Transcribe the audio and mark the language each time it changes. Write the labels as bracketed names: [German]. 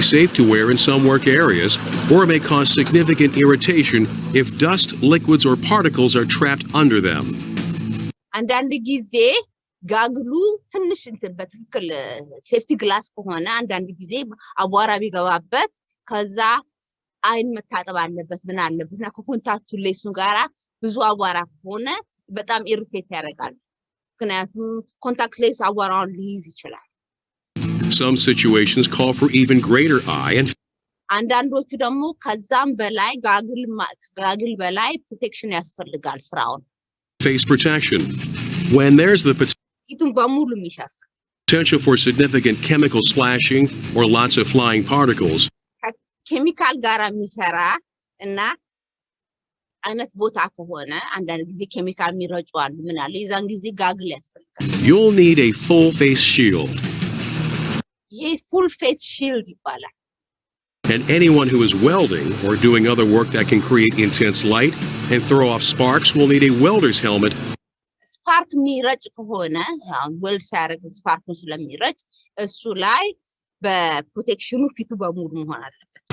[English] safe to wear in some work areas or may cause significant irritation if dust, liquids or particles are trapped under them. [Amharic] አንዳንድ ጊዜ ጋግሉ ትንሽ በትክክል ሴፍቲ ግላስ ከሆነ አንዳንድ ጊዜ አቧራ ቢገባበት ከዛ አይን መታጠብ አለበት ምን አለበትና ከኮንታክቱ ሌንሱ ጋራ ብዙ አቧራ ከሆነ በጣም ኢሪቴት ያደርጋል ምክንያቱም ኮንታክት ሌንስ አቧራውን ሊይዝ ይችላል [English] Some situations call for even greater eye and [Amharic] አንዳንዶቹ ደግሞ ከዛም በላይ ጋግል በላይ ፕሮቴክሽን ያስፈልጋል ስራውን [English] face protection. When there's the [Amharic] ይቱን በሙሉ የሚሸፍን [English] potential for significant chemical splashing or lots of flying particles, [Amharic] ኬሚካል ጋር የሚሰራ እና አይነት ቦታ ከሆነ አንዳንድ ጊዜ ኬሚካል የሚረጩ አሉ ምን አለ የዛን ጊዜ ጋግል ያስፈልጋል [English] you'll need a full face shield. [Amharic] ይሄ full face shield ይባላል [English] And anyone who is welding or doing other work that can create intense light and throw off sparks will need a welder's helmet. [Amharic] ስፓርክ የሚረጭ ከሆነ ዌልድ ሲያደርግ ስፓርኩን ስለሚረጭ እሱ ላይ በፕሮቴክሽኑ ፊቱ በሙሉ መሆን አለበት